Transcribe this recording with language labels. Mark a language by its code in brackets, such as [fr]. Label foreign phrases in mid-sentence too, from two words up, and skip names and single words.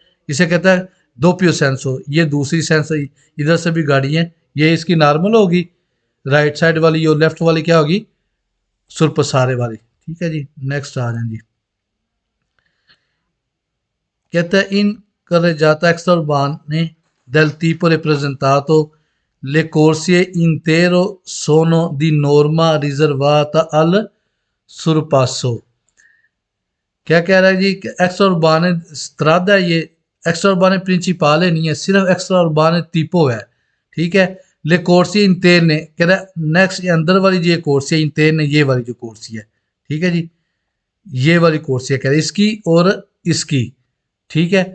[hi] इसे कहता है [it] doppio senso, [hi] ये दूसरी सेंस, इधर से भी गाड़ी है, ये इसकी नॉर्मल होगी [en] right side [hi] वाली, और लेफ्ट वाली क्या होगी सुरपसारे वाली, ठीक है जी। नेक्स्ट आ जाए जी, कहता है [it] in carreggiata extraurbane del tipo rappresentato le corsie intero sono di norma riservata al sorpasso। [hi] क्या कह रहा है जी, [it] extra urbane strada [hi] है, ये [it] extra urbane principale [hi] नहीं है, सिर्फ [it] extra urbane [hi] tipo है, ठीक है। [it] le corsie interne [hi] कह रहा है नेक्स्ट अंदर वाली जो कोर्सी है इंटेरने, ये वाली जो कोर्सी है, ठीक है जी, ये वाली कोर्सी है, कह रहा है इसकी और इसकी, ठीक है।